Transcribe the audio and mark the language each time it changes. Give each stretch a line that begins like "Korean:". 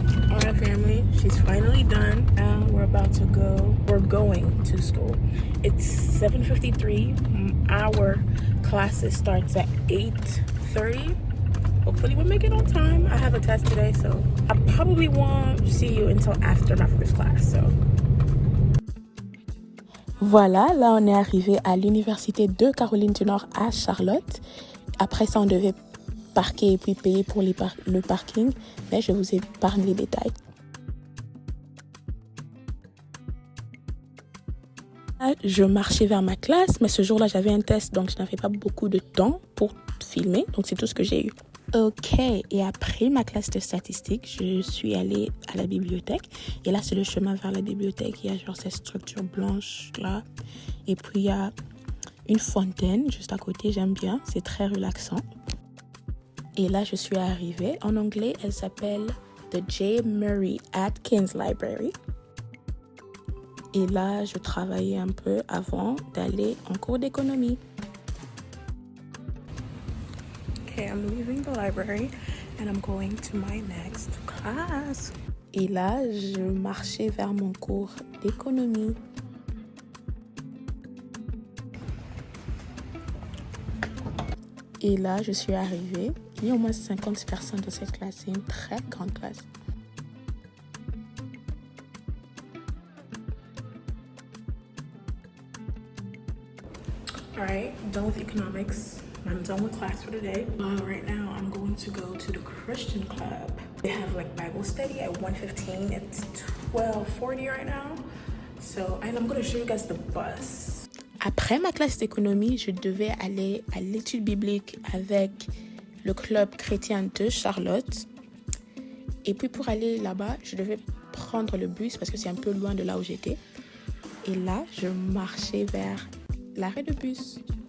English: Alright family, she's finally done and we're going to school. It's 7:53. Our classes starts at 8:30. Hopefully we'll make it on time. I have a test today, so I probably won't see you until after my first class, so.
French: Voilà, là on est arrivé à l'université de Caroline du Nord à Charlotte. Après ça, on devait parquer et puis payer pour le parking, mais je vous épargne les détails. Je marchais vers ma classe, mais ce jour-là, j'avais un test, donc je n'avais pas beaucoup de temps pour filmer, donc c'est tout ce que j'ai eu. Ok, et après ma classe de statistique, je suis allée à la bibliothèque. Et là, c'est le chemin vers la bibliothèque. Il y a genre cette structure blanche là. Et puis, il y a une fontaine juste à côté. J'aime bien, c'est très relaxant. Et là, je suis arrivée. En anglais, elle s'appelle The J. Murray Atkins Library. Et là, je travaillais un peu avant d'aller en cours d'économie.
English: Okay, I'm leaving the library and I'm going to my next class.
French: Et là, je marchais vers mon cours d'économie. Et là, je suis arrivée. Il y a au moins 50 personnes dans cette classe. C'est une très grande classe.
English: Alright, done with economics. I'm done with class for today. Right now, I'm going to go to the Christian club. They have like Bible study at 1:15. It's 12:40 right now. So, and I'm going to show you guys the bus.
French: Après ma classe d'économie, je devais aller à l'étude biblique avec le club chrétien de Charlotte. Et puis pour aller là-bas, je devais prendre le bus parce que c'est un peu loin de là où j'étais. Et là, je marchais vers l'arrêt de bus.